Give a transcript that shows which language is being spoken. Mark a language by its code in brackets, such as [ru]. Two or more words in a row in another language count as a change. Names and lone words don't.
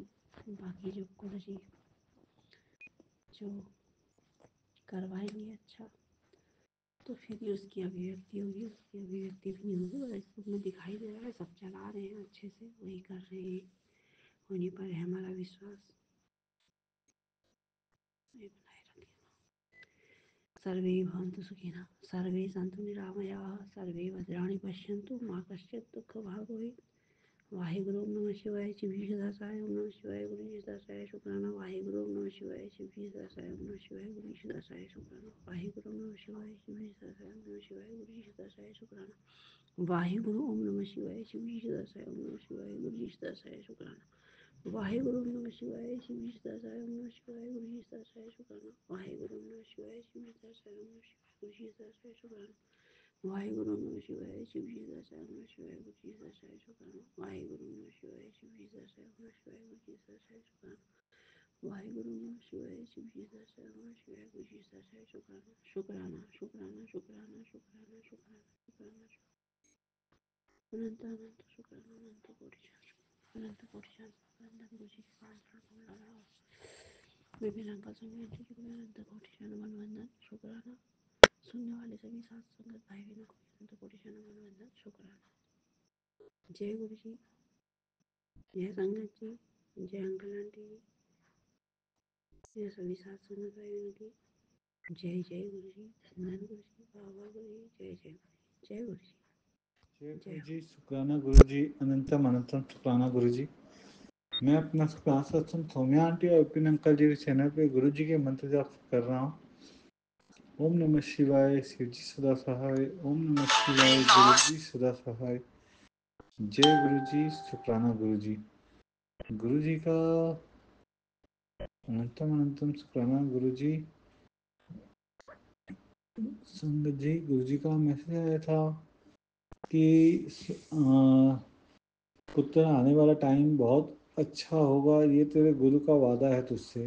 [hi] बाकी जो गुरु जी जो करवाएंगे अच्छा, तो फिर ही उसकी अभिव्यक्ति होगी, उसकी अभिव्यक्ति भी नहीं होगी। और इस में दिखाई दे रहा है सब चला रहे हैं अच्छे से, वही कर रहे हैं, उन्हीं पर है हमारा विश्वास। ये बनाए रखें। [sa] सर्वे भवन्तु सुखिनः, सर्वे सन्तु निरामयाः, सर्वे भद्राणि पश्यन्तु मा कश्चित् दुःखभाग् भवेत्। [hi] वाहेगुरु [sa] ओम नमः शिवाय, [hi] शिवजी सदासाय [sa] ओम नमः शिवाय, [hi] गुरु जी सदासाय शुक्राना। वाहेगुरु [sa] ओम नमः शिवाय, [hi] शिवजी सदासाय [sa] ओम नमः शिवाय, [hi] गुरु जी सदासाय शुक्राना। वाहेगुरु [sa] ओम नमः शिवाय, [hi] शिवजी सदासाय [sa] ओम नमः शिवाय, [hi] गुरु जी सदासाय शुक्राना। वाहेगुरु [sa] ओम नमः शिवाय, [hi] शिवजी सदासाय [sa] ओम नमः शिवाय, [hi] गुरु जी सदासाय शुक्राना। वाहेगुरु [sa] ओम नमः शिवाय, [hi] शिवजी सदासाय [sa] ओम नमः शिवाय, [hi] गुरु जी सदासाय शुक्राना। वाहेगुरु [sa] ओम नमः शिवाय, [hi] शिवजी सदासाय [sa] ओम नमः शिवाय, [hi] गुरु जी सदासाय शुक्राना। वाहेगुरु [sa] नमः शिवाय, [hi] शिवजी सदासाय [sa] ओम नमः शिवाय, [hi] गुरु जी सदासाय शुक्राना। वाहेगुरु [sa] नमः शिवाय, [hi] शिवजी सदासाय [sa] ओम नमः शिवाय, [hi] गुरु जी सदासाय शुक्राना। वाहेगुरु [sa] नमः शिवाय, [hi] शिवजी सदासाय [sa] ओम नमः शिवाय, [hi] गुरु जी सदासाय शुक्राना। शुक्राना शुक्राना शुक्राना शुक्राना शुक्राना शुक्राना अनंत अनंत शुक्राना, अनंत कोटि अनंत कोटि वंदन गुरु जी के पाँव कमला लगाओ। विभिन्न अंकल संगी आंटी जी को मेरा अनंत कोटि वंदन शुक्राना। सुनने वाले सभी साथ संगत भाई बहनों को अनंत कोटि वंदन शुक्राना। जय गुरु जी, जय संगत जी, जय [en] uncle aunty [hi] जी, जय सभी साथ संगत भाई बहनों की जय जय गुरु जी, धन्यवाद गुरु जी, बाबा गुरु जी, जय जय गुरु जी, जय गुरु जी, शुक्राना गुरु जी, अनंतम अनंतम शुक्राना गुरु जी। मैं अपना शुक्राना सत्संग सौम्या आंटी और विपिन अंकल जी के चैनल पे गुरु जी के मंत्र जाप कर रहा हूँ। [sa] ओम नमः शिवाय, [hi] शिव जी सदा सहाय। [sa] ओम नमः शिवाय, [hi] गुरु जी सदा सहाय। जय गुरु जी, शुक्राना गुरु जी। गुरु जी का अनंतम अनंतम शुक्राना गुरु जी। संगत जी, गुरु जी का मैसेज आया था कि पुत्र आने वाला टाइम बहुत अच्छा होगा, ये तेरे गुरु का वादा है तुझसे।